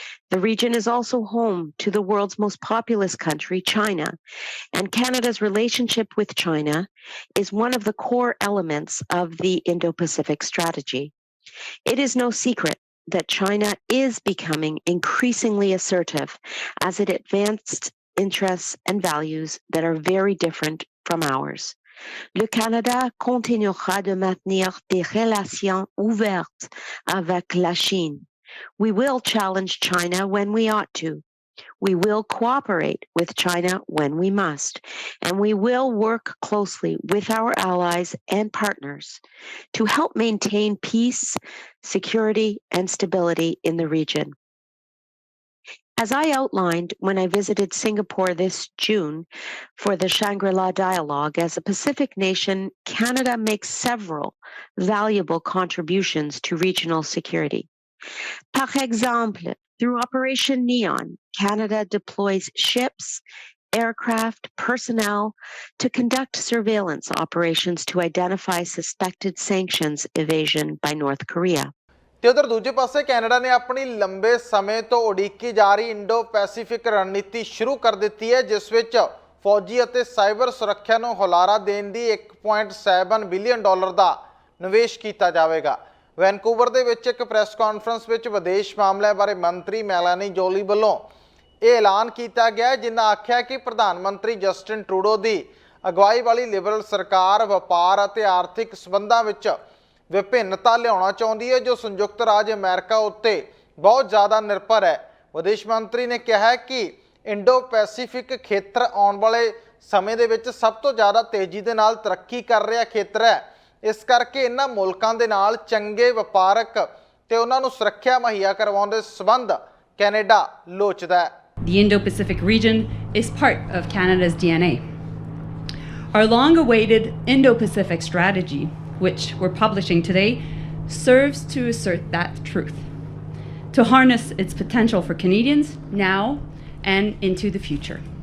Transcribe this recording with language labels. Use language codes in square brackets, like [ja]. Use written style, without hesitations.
[en] The region is also home to the world's most populous country, China, and Canada's relationship with China is one of the core elements of the Indo-Pacific strategy. It is no secret that China is becoming increasingly assertive as it advanced interests and values that are very different from ours. [fr] Le Canada continuera de maintenir des relations ouvertes avec la Chine. [en] We will challenge China when we ought to. We will cooperate with China when we must, and we will work closely with our allies and partners to help maintain peace, security, and stability in the region. As I outlined when I visited Singapore this June for the Shangri-La Dialogue, as a Pacific nation, Canada makes several valuable contributions to regional security. [fr] Par exemple, [en] through Operation Neon, Canada deploys ships, aircraft, personnel to conduct surveillance operations to identify suspected sanctions evasion by North Korea. [pa] ਤੇ ਉਧਰ ਦੂਜੇ ਪਾਸੇ Canada ਨੇ ਆਪਣੀ ਲੰਬੇ ਸਮੇਂ ਤੋਂ ਉਡੀਕੀ ਜਾ ਰਹੀ ਇੰਡੋ ਪੈਸੀਫਿਕ ਰਣਨੀਤੀ ਸ਼ੁਰੂ ਕਰ ਦਿੱਤੀ ਹੈ, ਜਿਸ ਵਿੱਚ ਫੌਜੀ ਅਤੇ ਸਾਈਬਰ ਸੁਰੱਖਿਆ ਨੂੰ ਹੁਲਾਰਾ ਦੇਣ ਦੀ $1.7 ਬਿਲੀਅਨ ਦਾ ਨਿਵੇਸ਼ ਕੀਤਾ ਜਾਵੇਗਾ। ਵੈਨਕੂਵਰ ਦੇ ਵਿੱਚ ਇੱਕ ਪ੍ਰੈਸ ਕਾਨਫਰੰਸ ਵਿੱਚ ਵਿਦੇਸ਼ ਮਾਮਲਿਆਂ ਬਾਰੇ ਮੰਤਰੀ ਮੈਲਾਨੀ ਜੋਲੀ ਵੱਲੋਂ ਇਹ ਐਲਾਨ ਕੀਤਾ ਗਿਆ, ਜਿਨ੍ਹਾਂ ਆਖਿਆ ਕਿ ਪ੍ਰਧਾਨ ਮੰਤਰੀ ਜਸਟਿਨ ਟਰੂਡੋ ਦੀ ਅਗਵਾਈ ਵਾਲੀ ਲਿਬਰਲ ਸਰਕਾਰ ਵਪਾਰ ਅਤੇ ਆਰਥਿਕ ਸਬੰਧਾਂ ਵਿੱਚ ਵਿਭਿੰਨਤਾ ਲਿਆਉਣਾ ਚਾਹੁੰਦੀ ਹੈ, ਜੋ ਸੰਯੁਕਤ ਰਾਜ ਅਮਰੀਕਾ ਉੱਤੇ ਬਹੁਤ ਜ਼ਿਆਦਾ ਨਿਰਭਰ ਹੈ। ਵਿਦੇਸ਼ ਮੰਤਰੀ ਨੇ ਕਿਹਾ ਕਿ ਇੰਡੋ ਪੈਸੀਫਿਕ ਖੇਤਰ ਆਉਣ ਵਾਲੇ ਸਮੇਂ ਦੇ ਵਿੱਚ ਸਭ ਤੋਂ ਜ਼ਿਆਦਾ ਤੇਜ਼ੀ ਦੇ ਨਾਲ ਤਰੱਕੀ ਕਰ ਰਿਹਾ ਖੇਤਰ ਹੈ। ਇਸ ਕਰਕੇ ਇਹਨਾਂ ਮੁਲਕਾਂ ਦੇ ਨਾਲ ਚੰਗੇ ਵਪਾਰਕ ਤੇ ਉਹਨਾਂ ਨੂੰ ਸੁਰੱਖਿਆ ਮੁਹੱਈਆ ਕਰਵਾਉਣ ਦੇ ਸੰਬੰਧ ਕੈਨੇਡਾ ਲੋਚਦਾ ਹੈ। [en] The Indo-Pacific region is part of Canada's DNA. Our long-awaited Indo-Pacific strategy, which we're publishing today, serves to assert that truth, to harness its potential for Canadians now and into the future.